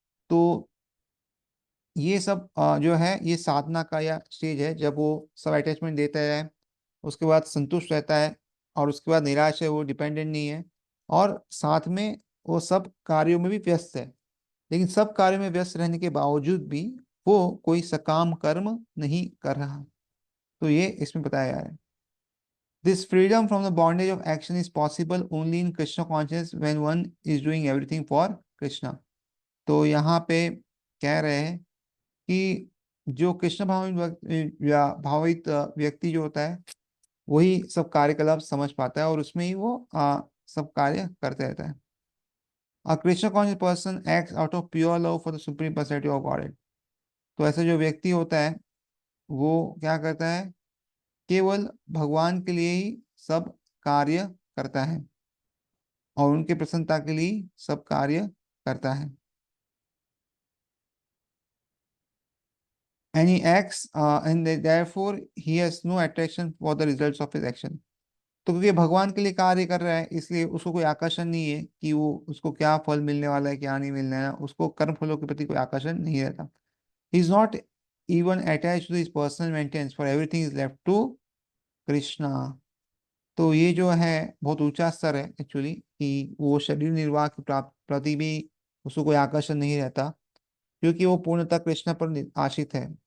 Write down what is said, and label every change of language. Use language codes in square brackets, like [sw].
[hi] तो ये सब जो है ये साधना का या स्टेज है, जब वो सब अटैचमेंट देता है, उसके बाद संतुष्ट रहता है, और उसके बाद निराश है, वो डिपेंडेंट नहीं है, और साथ में वो सब कार्यों में भी व्यस्त है। लेकिन सब कार्यों में व्यस्त रहने के बावजूद भी वो कोई सकाम कर्म नहीं कर रहा। तो ये इसमें बताया जा रहा है। [en] This freedom from the bondage of action is possible only in Krishna consciousness when one is doing everything for Krishna। [hi] तो यहाँ पे कह रहे हैं कि जो कृष्ण भावित या भावित व्यक्ति जो होता है वही सब कार्यकलाप समझ पाता है, और उसमें ही वो सब कार्य करते रहता है। [en] A Krishna conscious person acts out of pure love for the supreme personality of Godhead। [hi] तो ऐसा जो व्यक्ति होता है वो क्या करता है, केवल भगवान के लिए ही सब कार्य करता है, और उनके प्रसन्नता के लिए सब कार्य करता है। [en] And he acts and therefore he has no attraction for the results of his action। [hi] तो क्योंकि भगवान के लिए कार्य कर रहा है इसलिए उसको कोई आकर्षण नहीं है कि वो उसको क्या फल मिलने वाला है क्या नहीं मिलने वाला है, उसको कर्म फलों के प्रति कोई आकर्षण नहीं रहता। [en] He is not even attach to his personal maintenance, for everything is left to Krishna. [hi] तो ये जो है बहुत ऊंचा स्तर है एक्चुअली, कि वो शरीर निर्वाह के प्रति भी उसको कोई आकर्षण नहीं रहता, क्योंकि वो पूर्णतः कृष्ण पर आश्रित है।